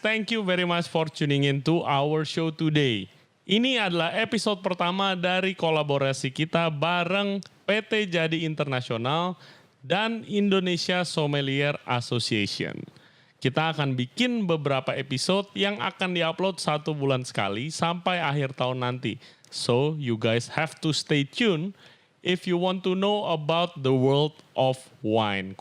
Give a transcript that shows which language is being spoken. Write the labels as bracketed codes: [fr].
[en] Thank you very much for tuning in to our show today. [id] Ini adalah episode pertama dari kolaborasi kita bareng PT Jadi Internasional dan Indonesia Sommelier Association. Kita akan bikin beberapa episode yang akan diupload 1 bulan sekali sampai akhir tahun nanti. [en] So you guys have to stay tuned if you want to know about the world of wine.